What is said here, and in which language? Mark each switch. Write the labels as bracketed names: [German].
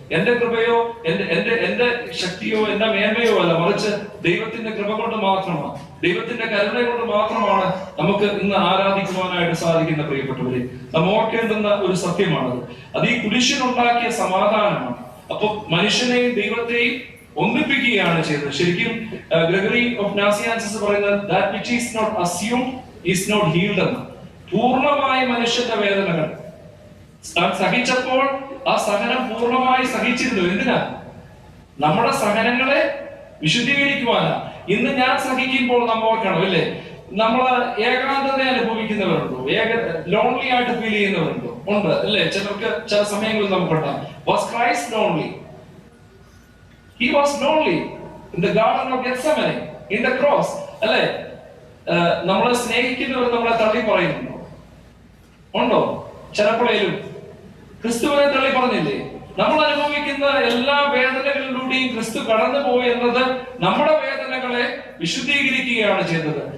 [Malayalam] എന്റെ കൃപയോ എന്റെ ശക്തിയോ എന്റെ മേന്മയോ അല്ല, മറിച്ച് ദൈവത്തിന്റെ കൃപ കൊണ്ട് മാത്രമാണ്, ദൈവത്തിന്റെ കരുണ കൊണ്ട് മാത്രമാണ് നമുക്ക് ഇന്ന് ആരാധിക്കുവാനായിട്ട് സാധിക്കുന്ന പ്രിയപ്പെട്ടവരെ. നാം ഓർക്കേണ്ടുന്ന ഒരു സത്യമാണത്. അത് ഈ കുരിശിനുണ്ടാക്കിയ സമാധാനമാണ്. അപ്പൊ മനുഷ്യനെയും ദൈവത്തെയും ഒന്നിപ്പിക്കുകയാണ് ചെയ്തത്. ശരിക്കും ഗ്രെഗറി ഓഫ് നാസിയാൻസിസ് പറയുന്നത് [English] that which is not assumed is not healed [Malayalam] എന്ന്. പൂർണ്ണമായ മനുഷ്യന്റെ വേദനകൾ താൻ സഹിച്ചപ്പോൾ ആ സഹനം പൂർണ്ണമായി സഹിച്ചിരുന്നു. എന്തിനാ? നമ്മുടെ സഹനങ്ങളെ വിശുദ്ധീകരിക്കുവാനാ. ഇന്ന് ഞാൻ സഹിക്കുമ്പോൾ നമ്മൾ ഓർക്കണം അല്ലേ, നമ്മൾ ഏകാന്തത അനുഭവിക്കുന്നവരുണ്ടോ? ലോൺലി ആയിട്ട് ഫീൽ ചെയ്യുന്നവരുണ്ടോ? ഉണ്ട് അല്ലേ? ചിലർക്ക് ചില സമയങ്ങളിൽ നമുക്കുണ്ടാകും. [English] Was Christ lonely? He was lonely in the garden of Gethsemane, in the cross. [Malayalam] അല്ലേ? നമ്മളെ സ്നേഹിക്കുന്നവർ നമ്മളെ തള്ളി പറയുന്നുണ്ടോ? ഉണ്ടോ? ചിലപ്പോഴേലും ക്രിസ്തുവിനെ തള്ളി പറഞ്ഞില്ലേ? നമ്മൾ അനുഭവിക്കുന്ന എല്ലാ വേദനകളിലൂടെയും ക്രിസ്തു കടന്നു പോയി എന്നത് നമ്മുടെ വേദനകളെ വിശുദ്ധീകരിക്കുകയാണ് ചെയ്തത്.